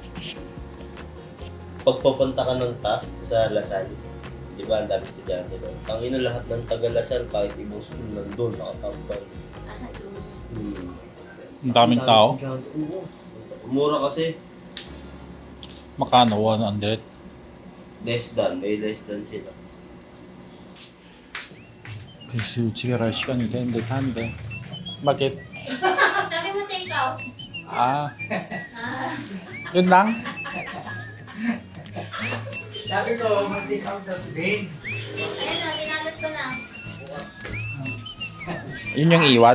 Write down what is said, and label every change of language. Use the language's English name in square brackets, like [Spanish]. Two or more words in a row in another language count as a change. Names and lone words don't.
[Filipino] Pag papunta ka ng TAF sa Lasal, di ba ang dami estudyante doon? Ang ina lahat ng taga Lasal, kahit ibang school nandun, nakatambay. Sa sus. Ang daming tao. Oo. Mura kasi. Makano? 100? [English] Less than. May less than sila. [Korean] 글쎄, 집에 갈 시간이 된 듯 한데. [Filipino] Bakit? Sabi mo [English] take out. [Filipino] Ah. Yun lang? Sabi ko, mag- [English] take out [Filipino] na si Ben. Ayan na, pinalat ko na. Yun yung iwan.